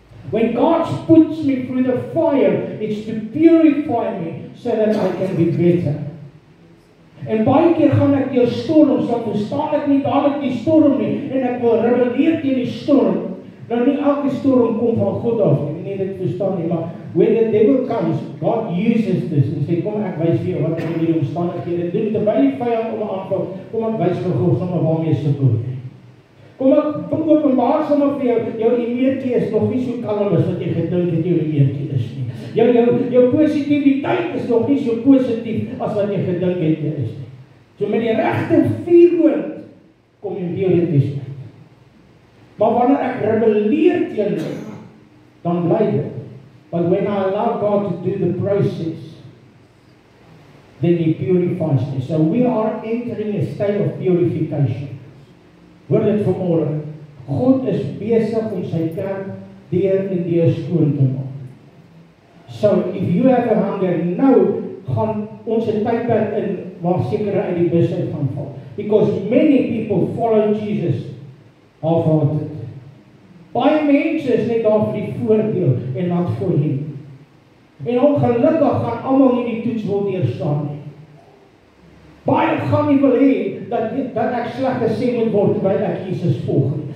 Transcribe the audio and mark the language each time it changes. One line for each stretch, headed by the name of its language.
English: When God puts me through the fire, it's to purify me so that I can be better.
Afrikaans: En baie keer gaan ek deur storms, dan verstaan ek nie dadelik die storm nie, en ek wil rebelleer teen die storm. Nou nie elke storm kom van God af, ek nie dit verstaan nie, maar
English: when the devil comes, God uses this,
Afrikaans: en sê, kom ek wys vir jou wat ek in die omstandighede doen, terwyl die vyand om aanval, kom ek wys vir God sommer waarmee sukkel. Kom ek openbaar sommer vir jou emeertjie is nog nie so kalm as wat jy gedink het jou emeertjie is nie. Jou positiwiteit is nog nie so positief as wat jy gedink het jy is nie. So met die regte vuurwoord kom jy deur dit. Maar wanneer ek rebelleer teen dit, dan bly dit.
English: But when I allow God to do the process, then He purifies me. So we are entering a state of purification.
Afrikaans: Hoor dit vanmôre. God is besig om sy kerk deur en deur skoon te maak.
English: So if you have a hunger,
Afrikaans: nou gaan ons 'n tydperk in waar sekere uit die bus uit gaan val.
English: Because many people follow Jesus half-hearted.
Afrikaans: Baie mense is net daar vir die voordeel en
English: not for Him.
Afrikaans: En ongelukkig gaan almal nie die toets wil deurstaan nie. Baie gaan nie wil hê dat ek sleg gesê moet word terwyl ek Jesus volg.